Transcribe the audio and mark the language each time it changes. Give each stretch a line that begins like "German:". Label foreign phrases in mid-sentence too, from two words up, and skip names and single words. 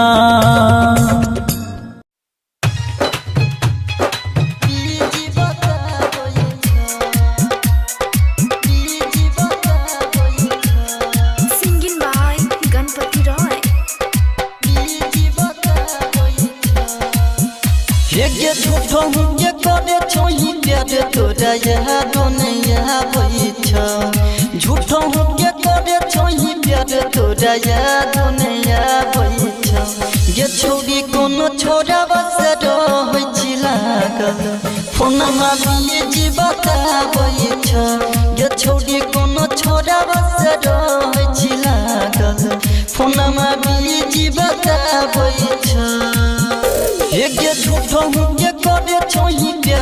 English: Singing by गणपति रॉय
Maithili: ये झूठो ये करे छोई प्यार तोरा यादो नहीं आबै छ झूठो ये करे छोई प्यार तोरा यादो नहीं आबै छ ये छोरी कोनो छोरा बस रहै छी लागल फोनमा बिजी बताबै छ ये छोरी कोनो छोरा बस रहै छी लागल फोनमा बिजी बताबै छ एक झूठो ये करे छोई प्यार